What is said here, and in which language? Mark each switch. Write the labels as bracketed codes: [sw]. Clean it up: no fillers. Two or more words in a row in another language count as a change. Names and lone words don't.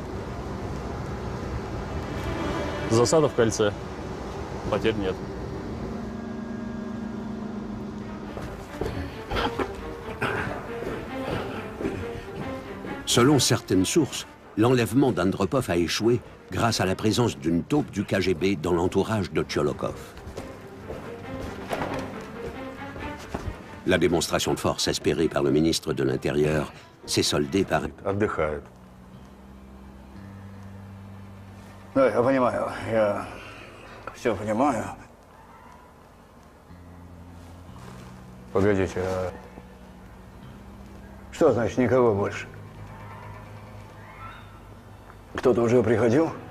[ru] Засада в кольце. Потерь нет. [fr] Selon certaines sources, l'enlèvement d'Andropov a échoué grâce à la présence d'une taupe du KGB dans l'entourage de Tcholokov. La démonstration de force espérée par le ministre de l'Intérieur s'est soldée par... [ru] Отдыхает. Да, я понимаю, я все понимаю. Погодите, а... Что значит никого больше? Кто-то уже приходил?